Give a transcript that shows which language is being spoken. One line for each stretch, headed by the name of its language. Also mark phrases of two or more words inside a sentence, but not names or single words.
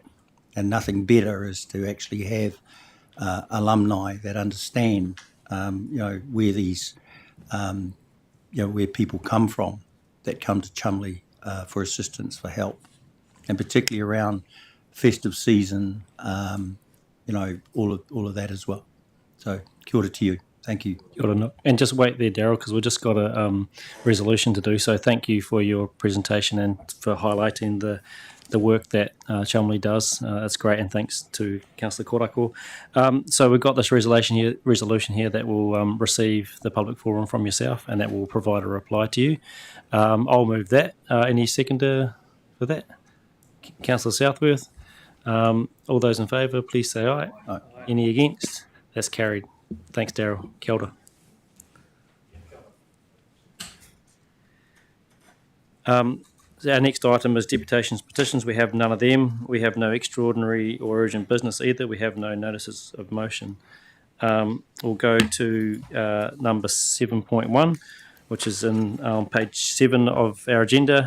English: And nothing better is to actually have alumni that understand, you know, where these, you know, where people come from that come to Chumley for assistance, for help, and particularly around festive season, you know, all of that as well. So
Māori: kia ora
English: to you. Thank you.
Māori: Kia ora no.
English: And just wait there, Darel, because we've just got a resolution to do. So thank you for your presentation and for highlighting the work that Chumley does. It's great, and thanks to Councillor Korako. So we've got this resolution here that will receive the public forum from yourself, and that will provide a reply to you. I'll move that. Any seconder for that? Councillor Southworth. All those in favour, please say aye. Aye. Any against? That's carried. Thanks, Darrell.
Māori: Kia ora.
English: So our next item is deputations, petitions. We have none of them. We have no extraordinary or urgent business either. We have no notices of motion. We'll go to number 7.1, which is on page 7 of our agenda.